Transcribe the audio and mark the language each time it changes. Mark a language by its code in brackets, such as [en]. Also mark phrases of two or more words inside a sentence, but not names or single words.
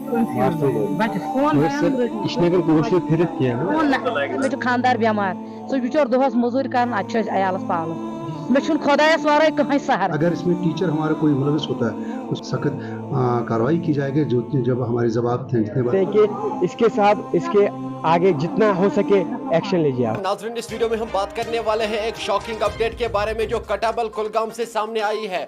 [ks] खानदार बेमार सो बिचर दोहस मजूरी कर अयालस पाल मे खुदायस वारे कहीं सहारा। [hi] अगर इसमें टीचर हमारा कोई मुलविस होता है तो सख्त कार्रवाई की जाएगी जो जब हमारे जवाब थे कि इसके साथ इसके आगे जितना हो सके एक्शन लीजिए आप। नाज़रीन, इस वीडियो में हम बात करने वाले हैं एक [en] shocking update [hi] के बारे में जो कटाबल कुलगाम से सामने आई है।